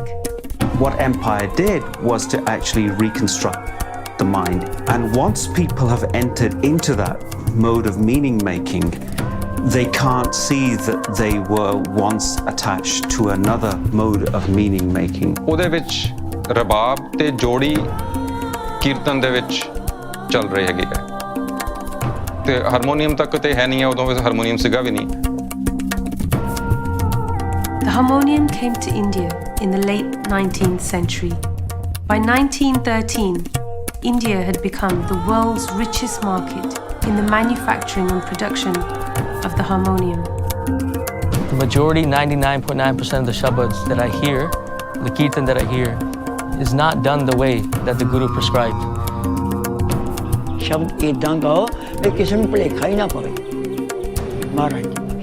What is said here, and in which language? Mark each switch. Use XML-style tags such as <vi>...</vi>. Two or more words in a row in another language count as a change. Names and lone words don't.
<en>What empire did was to actually reconstruct the mind. And once people have entered into that mode of meaning making, they can't see that they were once attached to another mode of meaning making.</en> <pa>ਉਹਦੇ ਵਿੱਚ ਰਬਾਬ ਤੇ ਜੋੜੀ ਕੀਰਤਨ ਦੇ ਵਿੱਚ ਚੱਲ ਰਹੇ ਹੈਗੇ ਹੈ ਤੇ ਹਾਰਮੋਨੀਅਮ ਤੱਕ ਤੇ ਹੈ ਨਹੀਂ ਹੈ ਉਦੋਂ ਵਿੱਚ ਹਾਰਮੋਨੀਅਮ ਸੀਗਾ ਵੀ ਨਹੀਂ.</pa> <en>The harmonium came to India in the late 19th century. By 1913, India had become the world's richest market in the manufacturing and production of the harmonium. The majority, 99.9% of the shabads that I hear, the kirtan that I hear, is not done the way that the Guru prescribed.</en> <pa>ਸ਼ਬਦ ਇਦਾਂ ਗਾਓ ਕਿ ਕਿਸੀ ਨੂੰ ਭੁਲੇਖਾ ਹੀ ਨਾ ਪਵੇ ਮਹਾਰਾਜ ਦੀ</pa>